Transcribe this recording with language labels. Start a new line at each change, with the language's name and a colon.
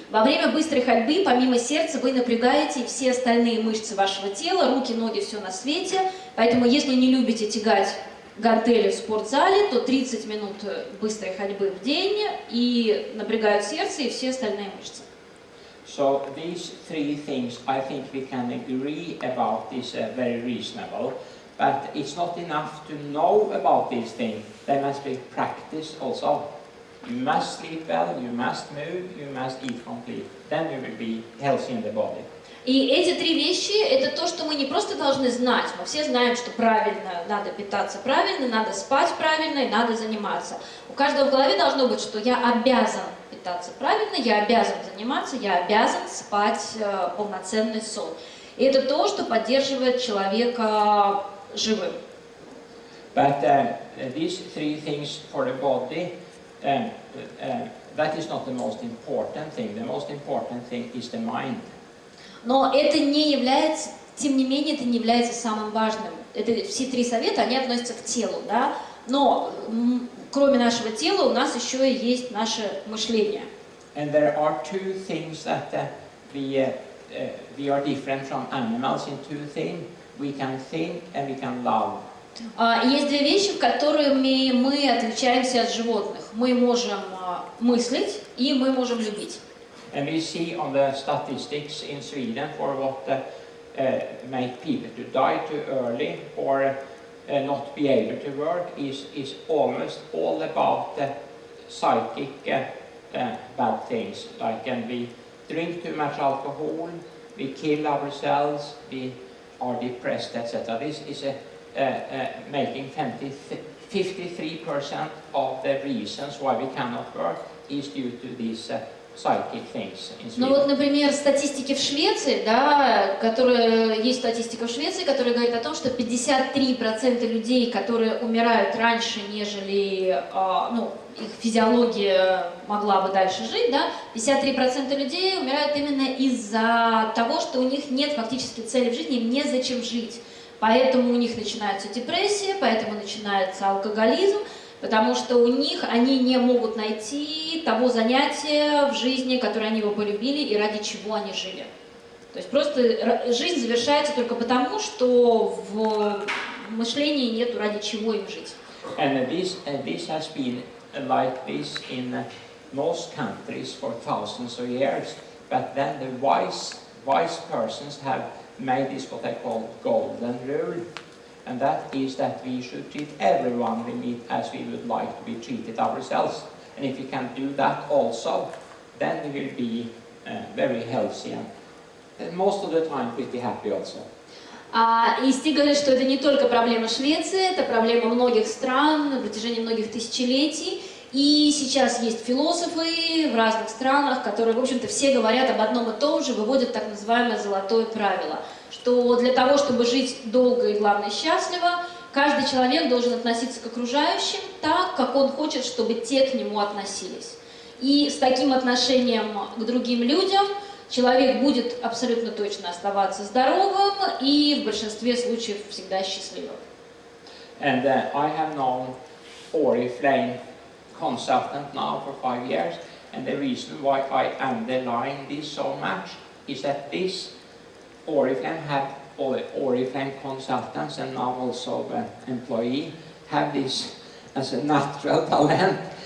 Russian: Во время быстрой ходьбы, помимо сердца, вы напрягаете все остальные мышцы вашего тела, руки, ноги, все на свете. Поэтому, если не любите тягать гантели в спортзале, то 30 минут быстрой ходьбы в день и напрягают сердце и все остальные мышцы.
English: So these three things, I think we can agree about is very reasonable. But it's not enough to know about these things. There must be practice also. You must sleep well, you must move, you must eat complete. Then you will be healthy in the body.
Russian: И эти три вещи – это то, что мы не просто должны знать. Мы все знаем, что правильно надо питаться правильно, надо спать правильно и надо заниматься. У каждого в голове должно быть, что я обязан питаться правильно, я обязан заниматься, я обязан спать полноценный сон. И это то, что поддерживает человека живым.
English: But these three things for the body, that is not the most important thing. The most important thing is the mind.
Russian: Но это не является, тем не менее, это не является самым важным. Это все три совета, они относятся к телу, да? Но кроме нашего тела у нас еще и есть наше мышление.
English: And there are two things that we are different from animals in two things. We can think and we can love.
Russian: Есть две вещи, в которыми мы отличаемся от животных. Мы можем мыслить и мы можем любить.
English: And we see on the statistics in Sweden for what make people to die too early or not be able to work is almost all about psychic bad things. Like we drink too much alcohol, we kill ourselves, we are depressed, etc. This is making 53% of the reasons why we cannot work is due to these psychic things in Sweden.
Russian: Ну вот, например, статистики в Швеции, да, есть статистика в Швеции, которая говорит о том, что 53% людей, которые умирают раньше, нежели их физиология могла бы дальше жить, да, 53% людей умирают именно из-за того, что у них нет фактически цели в жизни, им незачем жить. Поэтому у них начинается депрессия, поэтому начинается алкоголизм, потому что у них они не могут найти того занятия в жизни, которое они бы полюбили и ради чего они жили. То есть просто жизнь завершается только потому, что в мышлении нету ради чего им жить.
English: And this has been like this in most countries for thousands of years, but then the wise persons have made this what they call golden rule. And that is that we should treat everyone we meet as we would like to be treated ourselves. And if we can do that also, then we will be very healthy and most of the time pretty happy also.
Russian: И Стиг говорит, что это не только проблема Швеции, это проблема многих стран на протяжении многих тысячелетий. И сейчас есть философы в разных странах, которые, в общем-то, все говорят об одном и том же, выводят так называемое золотое правило, что для того, чтобы жить долго и, главное, счастливо, каждый человек должен относиться к окружающим так, как он хочет, чтобы те к нему относились. И с таким отношением к другим людям человек будет абсолютно точно оставаться здоровым и в большинстве случаев всегда счастливым.
English: And I have known Oriflame consultant now for 5 years, and the reason why I underline this so much is that this Oriflame have Oriflame consultants and now also employee have this as a natural talent